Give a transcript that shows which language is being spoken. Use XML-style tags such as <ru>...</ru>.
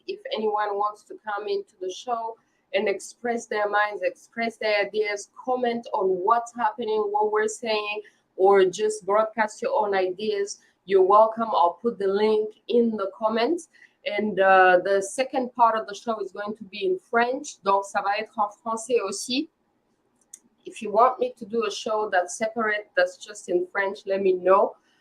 <en>If anyone wants to come into the show and express their minds, express their ideas, comment on what's happening, what we're saying, or just broadcast your own ideas, you're welcome. I'll put the link in the comments. And the second part of the show is going to be in French.</en> <fr>Donc, ça va être en français aussi.</fr> <en>If you want me to do a show that's separate, that's just in French, let me know.</en>